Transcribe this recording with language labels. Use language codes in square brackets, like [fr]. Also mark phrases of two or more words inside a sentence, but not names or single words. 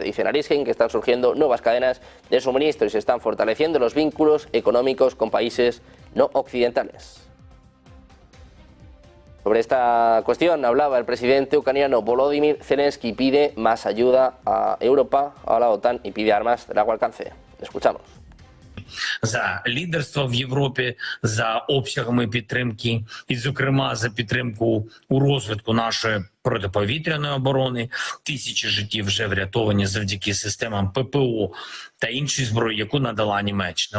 [es] Dice Naryshkin que están surgiendo nuevas cadenas de suministro y se están fortaleciendo los vínculos económicos con países no occidentales. Sobre esta cuestión hablaba el presidente ucraniano Volodymyr Zelensky. Pide más ayuda a Europa, a la OTAN y pide armas de largo alcance. Escuchamos. [uk] За лідерство в Європі, за обсягами підтримки і, зокрема, за підтримку у розвитку нашої протиповітряної оборони. Тисячі життів вже врятовані завдяки системам ППО та іншій зброї, яку надала Німеччина.